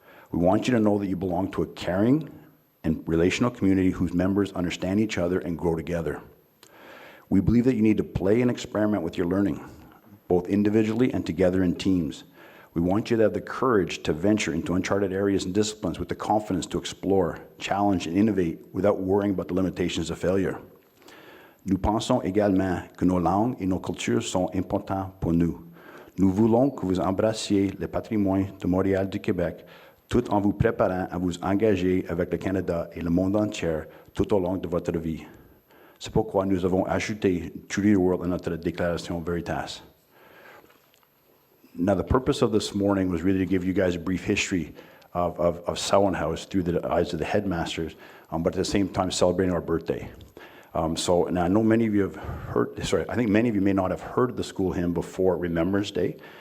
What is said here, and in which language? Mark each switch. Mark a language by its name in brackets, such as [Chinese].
[English] We want you to know that you belong to a caring and relational community whose members understand each other and grow together. We believe that you need to play and experiment with your learning, both individually and together in teams. We want you to have the courage to venture into uncharted areas and disciplines with the confidence to explore, challenge, and innovate without worrying about the limitations of failure. [French] Nous pensons également que nos langues et nos cultures sont importantes pour nous. Nous voulons que vous embrassiez le patrimoine de Montréal du Québec tout en vous préparant à vous engager avec le Canada et le monde entier tout au long de votre vie. C'est pourquoi nous avons ajouté True to the World à notre déclaration Veritas. [English] Now, the purpose of this morning was really to give you guys a brief history of Selwyn House through the eyes of the headmasters, but at the same time celebrating our birthday. So now I know many of you have heard, I think many of you may not have heard the school hymn before Remembrance Day.